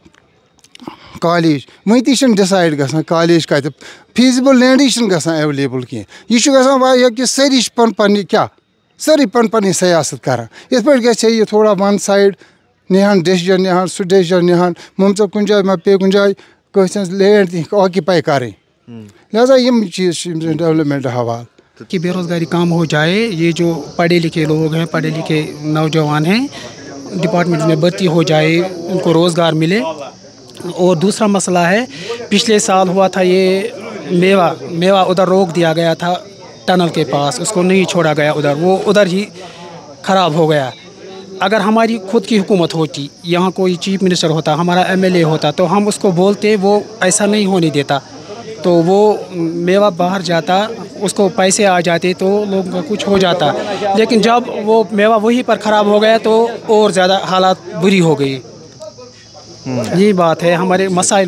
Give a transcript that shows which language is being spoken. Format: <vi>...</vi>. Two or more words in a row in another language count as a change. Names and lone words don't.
<ks>کالیج وٕنہِ تہِ چھِنہٕ ڈِسایڈ گژھان کالیج کَتہِ فیٖزِبٕل لینٛڈٕے چھِنہٕ گژھان ایویلیبٕل کینٛہہ یہِ چھُ گژھان واریاہ کہِ سٲری چھِ پنٕنہِ کیٛاہ سٲری پنٕنۍ سیاست کَران یِتھ پٲٹھۍ گژھِ ہے یہِ تھوڑا</ks> <en>one side</en> <ks>نِہان ڈیسِجَن نِہان سُہ ڈیسِجَن نِہان مان ژٕ کُنہِ جایہِ ما پیٚیہِ کُنہِ جایہِ کٲنٛسہِ ہٕنٛز لینٛڈ تہِ آکِپاے کَرٕنۍ لہٰذا یِم چیٖز چھِ یِم زَن ڈیولپمنٹ حوالہٕ</ks> <ur>کہ بے روزگاری کم ہو جائے یہ جو پڑھے لکھے لوگ ہیں پڑھے لکھے نوجوان ہیں ڈپارٹمنٹ میں بھرتی ہو جائے ان کو روزگار ملے اور دوسرا مسئلہ ہے پچھلے سال ہوا تھا یہ میوہ ادھر روک دیا گیا تھا ٹنل کے پاس اس کو نہیں چھوڑا گیا ادھر وہ ادھر ہی خراب ہو گیا اگر ہماری خود کی حکومت ہوتی یہاں کوئی چیف منسٹر ہوتا ہمارا MLA ہوتا تو ہم اس کو بولتے وہ ایسا نہیں ہونے دیتا تو وہ میوہ باہر جاتا اس کو پیسے آ جاتے تو لوگوں کا کچھ ہو جاتا لیکن جب وہ میوہ وہیں پر خراب ہو گیا تو اور زیادہ حالات بری ہو گئی یہی بات ہے ہمارے مسائل</ur>